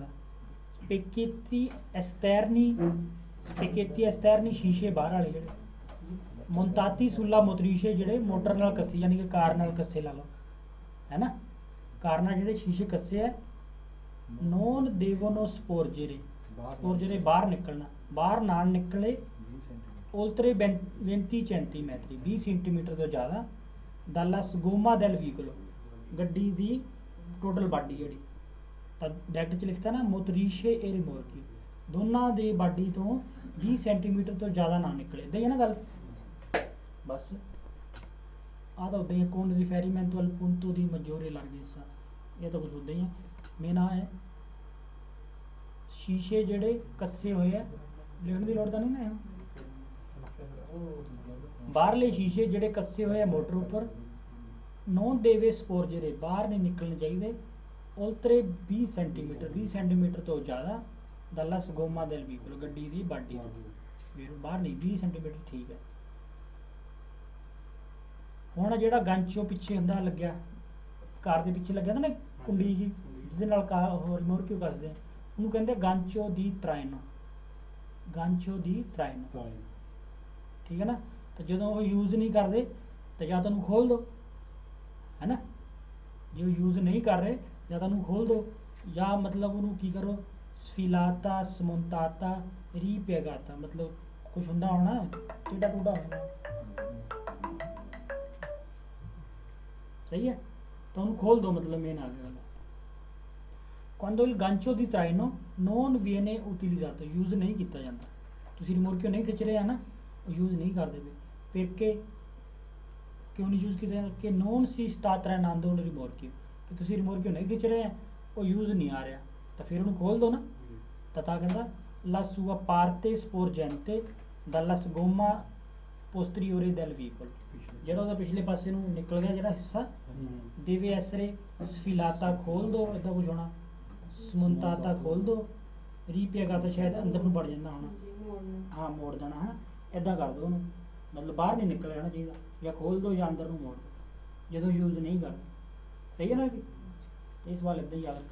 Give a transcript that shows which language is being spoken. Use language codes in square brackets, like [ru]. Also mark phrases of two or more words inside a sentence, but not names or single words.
[it] specchietti esterni [pa] ਸ਼ੀਸ਼ੇ ਬਾਹਰ ਵਾਲੇ ਜਿਹੜੇ [it] montati sulla motrice [pa] ਜਿਹੜੇ ਮੋਟਰ ਨਾਲ ਕੱਸੇ ਯਾਨੀ ਕਿ ਕਾਰ ਨਾਲ ਕੱਸੇ ਲਾ ਲਓ ਹੈ ਨਾ, ਕਾਰ ਨਾਲ ਜਿਹੜੇ ਸ਼ੀਸ਼ੇ ਕੱਸੇ ਹੈ। [it] non devono sporgere, [pa] ਸਪੋਰਜੇਰੇ ਬਾਹਰ ਨਿਕਲਣਾ, ਬਾਹਰ ਨਾ ਨਿਕਲੇ। [it] 올tre 20 centimetri [pa] 20 ਸੈਂਟੀਮੀਟਰ ਤੋਂ ਜ਼ਿਆਦਾ। [it] dalla sgomma del veicolo, [pa] ਗੱਡੀ ਦੀ [en] total body [pa] ਜਿਹੜੀ, ਤਾਂ ਡਾਇਰੈਕਟ 'ਚ ਲਿਖਤਾ ਨਾ [it] motrice e rimorchi, [pa] ਦੋਨਾਂ ਦੀ ਬਾਡੀ ਤੋਂ 20 ਸੈਂਟੀਮੀਟਰ ਤੋਂ ਜ਼ਿਆਦਾ ਨਾ ਨਿਕਲੇ, ਇੱਦਾਂ ਹੀ ਹੈ ਨਾ ਗੱਲ ਬਸ। ਆਹ ਤਾਂ ਉੱਦਾਂ ਹੀ [it] con riferimento al punto di maggiore larghezza, [pa] ਇਹ ਤਾਂ ਕੁਝ ਉੱਦਾਂ ਹੀ ਹੈ। ਮੇਨ ਆ ਹੈ ਸ਼ੀਸ਼ੇ ਜਿਹੜੇ ਕੱਸੇ ਹੋਏ ਆ, ਲਿਖਣ ਦੀ ਲੋੜ ਤਾਂ ਨਹੀਂ ਨਾ ਹੈ। ਬਾਹਰਲੇ ਸ਼ੀਸ਼ੇ ਜਿਹੜੇ ਕੱਸੇ ਹੋਏ ਆ ਮੋਟਰ ਉੱਪਰ, [it] non deve sporgere [pa] ਬਾਹਰ ਨਹੀਂ ਨਿਕਲਣੇ ਚਾਹੀਦੇ। [it] oltre 20 centimetri [pa] 20 ਸੈਂਟੀਮੀਟਰ ਤੋਂ ਜ਼ਿਆਦਾ। [it] dalla sgomma del veicolo, [pa] ਗੱਡੀ ਦੀ ਬਾਡੀ ਤੋਂ ਫਿਰ ਬਾਹਰ ਨਹੀਂ, 20 ਸੈਂਟੀਮੀਟਰ ਠੀਕ ਹੈ। ਹੁਣ ਜਿਹੜਾ ਗੰਚੋ ਪਿੱਛੇ ਹੁੰਦਾ ਲੱਗਿਆ, ਕਾਰ ਦੇ ਪਿੱਛੇ ਲੱਗਿਆ ਹੁੰਦਾ ਨਾ ਕੁੰਡੀ ਜੀ ਜਿਹਦੇ ਨਾਲ ਕਾਰ ਹੋਰ ਰਿਮੋਰਕਿਓ ਕੱਸਦੇ ਆ, ਉਹਨੂੰ ਕਹਿੰਦੇ [it] gancio di traino, gancio di traino, [pa] ਠੀਕ ਹੈ ਨਾ। ਤਾਂ ਜਦੋਂ ਉਹ ਯੂਜ਼ ਨਹੀਂ ਕਰਦੇ ਤਾਂ ਜਾਂ ਤਾਂ ਉਹਨੂੰ ਖੋਲ ਦਿਓ ਹੈ ਨਾ, ਜੇ ਉਹ ਯੂਜ਼ ਨਹੀਂ ਕਰ ਰਹੇ ਜਾਂ ਤਾਂ ਉਹਨੂੰ ਖੋਲ ਦਿਓ, ਜਾਂ ਮਤਲਬ ਉਹਨੂੰ ਕੀ ਕਰੋ [it] sfilata smontata ripiegata, [pa] ਮਤਲਬ ਕੁਛ ਹੁੰਦਾ ਹੋਣਾ ਟੇਢਾ ਟੂਢਾ ਹੋਣਾ, ਸਹੀ ਹੈ, ਤਾਂ ਉਹਨੂੰ ਖੋਲ ਦਿਓ, ਮਤਲਬ ਮੇਨ ਆ ਗਿਆ। [it] quando il gancio di traino non viene utilizzato, [pa] ਯੂਜ਼ ਨਹੀਂ ਕੀਤਾ ਜਾਂਦਾ, ਤੁਸੀਂ ਰਿਮੋਰਕਿਓ ਨਹੀਂ ਖਿੱਚ ਰਹੇ ਆ ਨਾ, ਉਹ ਯੂਜ਼ ਨਹੀਂ ਕਰਦੇ ਪਏ, perché ਕਿਉਂ ਨਹੀਂ ਯੂਜ਼ ਕੀਤਾ ਜਾਂਦਾ ਕਿ [it] non si sta trainando un rimorchio, [pa] ਕਿ ਤੁਸੀਂ ਰਿਮੋਰਕਿਓ ਨਹੀਂ ਖਿੱਚ ਰਹੇ ਆ, ਉਹ ਯੂਜ਼ ਨਹੀਂ ਆ ਰਿਹਾ, ਤਾਂ ਫਿਰ ਉਹਨੂੰ ਖੋਲ ਦਿਓ ਨਾ। ਤਾਂ ਕਹਿੰਦਾ [it] la sua parte sporgente dalla sgomma posteriore del veicolo, [pa] ਜਿਹੜਾ ਉਹਦਾ ਪਿਛਲੇ ਪਾਸੇ ਨੂੰ ਨਿਕਲ ਗਿਆ ਜਿਹੜਾ ਹਿੱਸਾ, [it] deve essere sfilata, [pa] ਖੋਲ ਦਿਓ, ਇੱਦਾਂ ਕੁਝ ਹੋਣਾ, ਸਮੁੰਤਾਤਾ ਖੋਲ ਦਿਓ, ਰੀਪੀਗਾਤਾ ਸ਼ਾਇਦ ਅੰਦਰ ਨੂੰ ਵੜ ਜਾਂਦਾ ਹੋਣਾ, ਹਾਂ ਮੋੜ ਦੇਣਾ ਹੈ, ਇੱਦਾਂ ਕਰ ਦਿਓ ਉਹਨੂੰ, ਮਤਲਬ ਬਾਹਰ ਨਹੀਂ ਨਿਕਲ ਜਾਣਾ ਚਾਹੀਦਾ, ਜਾਂ ਖੋਲ ਦਿਓ ਜਾਂ ਅੰਦਰ ਨੂੰ ਮੋੜ ਦਿਓ ਜਦੋਂ ਯੂਜ਼ ਨਹੀਂ ਕਰਦੇ, ਸਹੀ ਹੈ ਨਾ ਜੀ। ਅਤੇ ਇਸ ਸਵਾਲ ਇੱਦਾਂ ਹੀ ਯਾਦ ਰੱਖੋ।